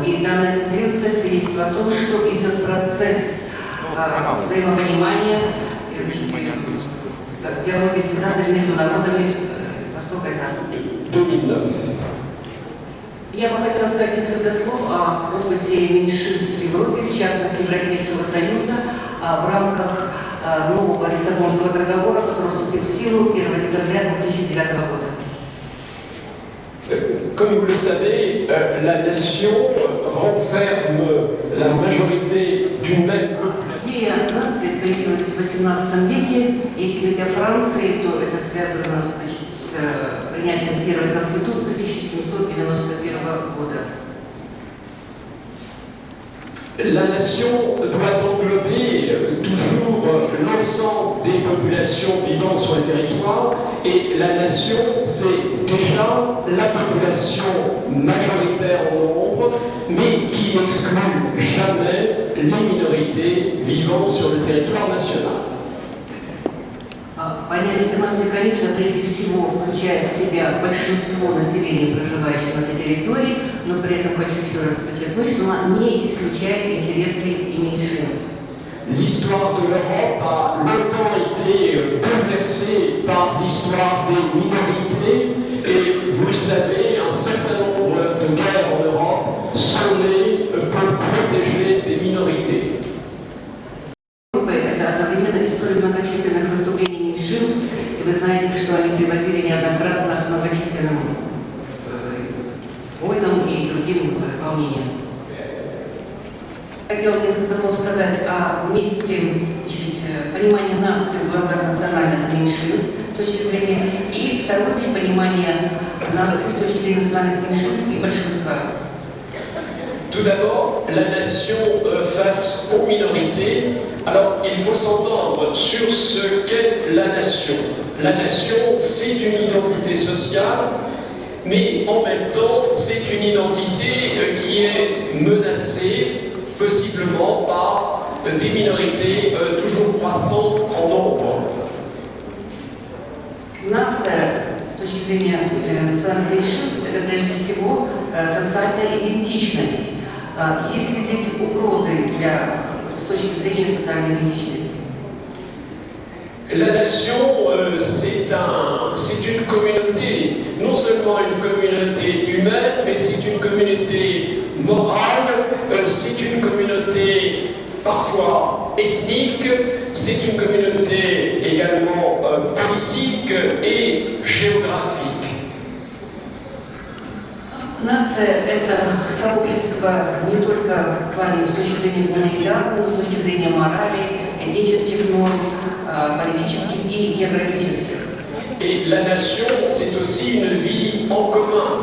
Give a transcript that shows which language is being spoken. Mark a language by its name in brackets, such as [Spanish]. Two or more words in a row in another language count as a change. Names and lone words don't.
[Russian] И данная конференция свидетельствует о том, что идет процесс взаимопонимания, диалога цивилизаций между народами Востока и Запада. Я бы хотела сказать несколько слов о опыте меньшинств в Европе, в частности Европейского Союза, в рамках нового Лиссабонского договора, который вступит в силу 1 декабря 2009 года. [French] Comme vous le savez, la nation renferme la majorité d'une même population. [Russian] Идея нации появилась в XVIII веке. Если говорить о Франции, то это связано с принятием первой конституции 1791 года. [French] La nation doit englober toujours l'ensemble des populations vivant sur le territoire, et la nation, c'est déjà la population majoritaire en nombre, mais qui n'exclut jamais les minorités vivant sur le territoire national. [Russian] Понятие нации, конечно, прежде всего включает в себя большинство населения, проживающего на этой территории, но при этом хочу еще раз подчеркнуть, что она не исключает интересы и меньшинств. [French] L'histoire de l'Europe a longtemps été bouleversée par l'histoire des minorités, et vous le savez, un certain nombre de guerres en Europe sont nées pour protéger des minorités. [Russian] Это одновременно история многочисленных выступлений меньшинств, и вы знаете, что они приводили неоднократно к многочисленным войнам и другим волнениям. Хотела несколько слов сказать о месте понимания нации в глазах национальных меньшинств с точки зрения, и второе понимание нации с точки зрения национальных меньшинств и большинства. [French] Tout d'abord, la nation face aux minorités. Alors, il faut s'entendre sur ce qu'est la nation. La nation, c'est une identité sociale, mais en même temps, c'est une identité qui est menacée, possiblement par des minorités toujours croissantes en nombre. [Russian] Нация, с точки зрения национальных меньшинств, это прежде всего социальная идентичность. Есть ли здесь угрозы с точки зрения социальной идентичности? [French] La nation, c'est une communauté, non seulement une communauté humaine, mais c'est une communauté morale, c'est une communauté parfois ethnique, c'est une communauté également politique et géographique. [Russian] Нация – это сообщество не только в плане с точки зрения гуманитарной, но с точки зрения морали, этнических норм, политических и географических. [French] Et la nation, c'est aussi une vie en commun.